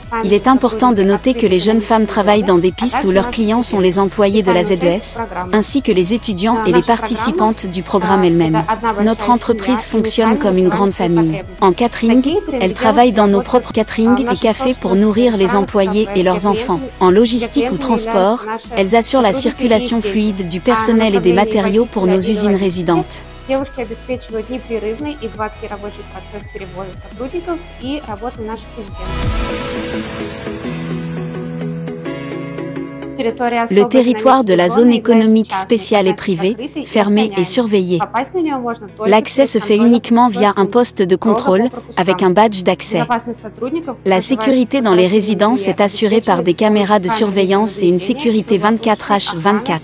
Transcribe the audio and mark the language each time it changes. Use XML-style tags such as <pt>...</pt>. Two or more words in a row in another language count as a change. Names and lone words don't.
<fr>Il est important de noter que les jeunes femmes travaillent dans des pistes où leurs clients sont les employés de la ZES, ainsi que les étudiants et les participantes du programme elles-mêmes. Notre entreprise fonctionne comme une grande famille. En catering, elle travaille dans nos propres catering et cafés pour nourrir les employés et leurs enfants. En logistique ou transport, elles assurent la circulation fluide du personnel et des matériaux pour nos usines résidentes.</fr> <ru>Девушки обеспечивают непрерывный и гладкий рабочий процесс перевоза сотрудников и работы наших резидентов.</ru> <fr>Le territoire de la zone économique spéciale est privé, fermé et surveillé. L'accès se fait uniquement via un poste de contrôle, avec un badge d'accès. La sécurité dans les résidences est assurée par des caméras de surveillance et une sécurité 24h24.</fr>